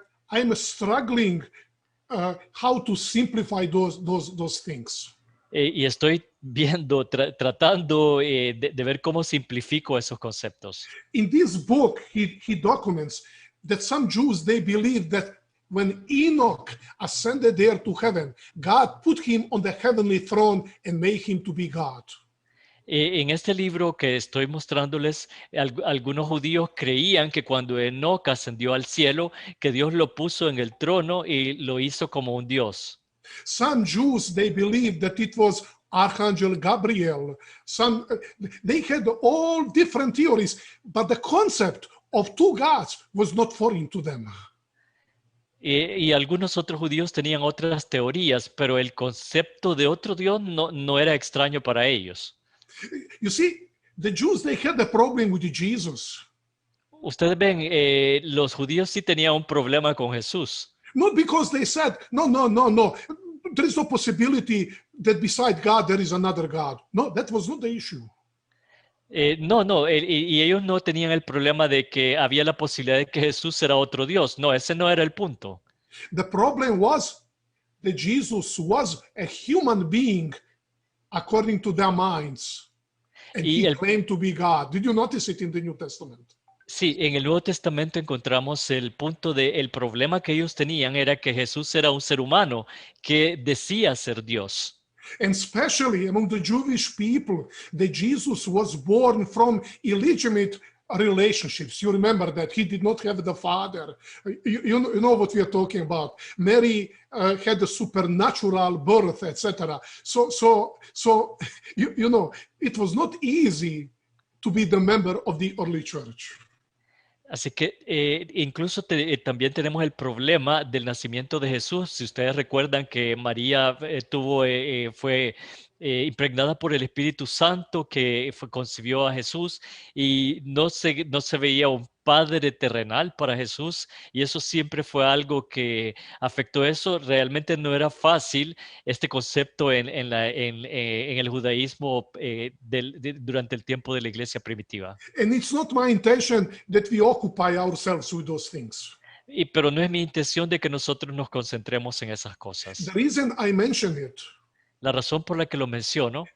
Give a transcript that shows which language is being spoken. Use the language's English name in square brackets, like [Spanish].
[English] I'm struggling how to simplify those things. [Spanish] Y estoy viendo, tratando de ver cómo simplifico esos conceptos. [English] In this book, he documents that some Jews, they believe that when Enoch ascended there to heaven, God put him on the heavenly throne and made him to be God. [Spanish] En este libro que estoy mostrándoles, algunos judíos creían que cuando Enoc ascendió al cielo, que Dios lo puso en el trono y lo hizo como un Dios. [English] Some Jews, they believed that it was Archangel Gabriel. They had all different theories, but the concept of two gods was not foreign to them. [Spanish] Y algunos otros judíos tenían otras teorías, pero el concepto de otro Dios no era extraño para ellos. [English] You see, the Jews, they had a problem with Jesus. [Spanish] Ustedes ven, los judíos sí tenían un problema con Jesús. [English] Not because they said, no. There is no possibility that beside God there is another God. No, that was not the issue. [Spanish] Y ellos no tenían el problema de que había la posibilidad de que Jesús era otro Dios. No, ese no era el punto. [English] The problem was that Jesus was a human being according to their minds. And he claimed to be God. Did you notice it in the New Testament? [Spanish] Sí, en el Nuevo Testamento encontramos el punto el problema que ellos tenían era que Jesús era un ser humano que decía ser Dios. [English] And especially among the Jewish people, that Jesus was born from illegitimate relationships. You remember that he did not have the father. You know what we are talking about. Mary had a supernatural birth, etc. So you know, it was not easy to be the member of the early church. [Spanish] Así que incluso también tenemos el problema del nacimiento de Jesús. Si ustedes recuerdan que María fue impregnada por el Espíritu Santo que concibió a Jesús y no se veía un padre terrenal para Jesús y eso siempre fue algo que afectó eso. Realmente no era fácil este concepto en el judaísmo durante el tiempo de la iglesia primitiva. [English] And it's not my intention that we occupy ourselves with those things. [Spanish] Pero no es mi intención de que nosotros nos concentremos en esas cosas. [English] The reason I mention it, [Spanish] la razón por la que lo menciono,